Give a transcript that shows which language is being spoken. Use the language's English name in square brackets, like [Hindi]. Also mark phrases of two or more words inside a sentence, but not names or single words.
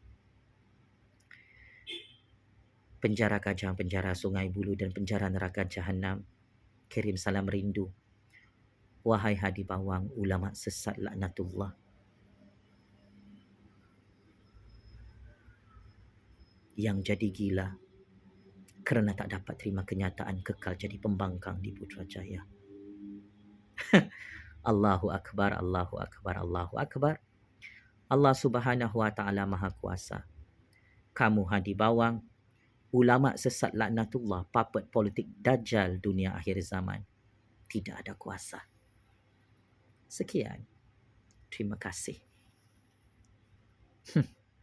[Malay] Penjara Gajah, penjara Sungai Buloh dan penjara neraka Jahanam, kirim salam rindu. Wahai Hadi Bawang, ulama sesat laknatullah, yang jadi gila kerana tak dapat terima kenyataan kekal jadi pembangkang di Putrajaya. [Arabic] الله أكبر، الله أكبر، الله أكبر. الله سبحانه وتعالى [Malay] Maha Kuasa. Kamu Hadi Bawang, ulama sesat laknatullah, puppet politik dajjal dunia akhir zaman, tidak ada kuasa. Sekian. Terima kasih.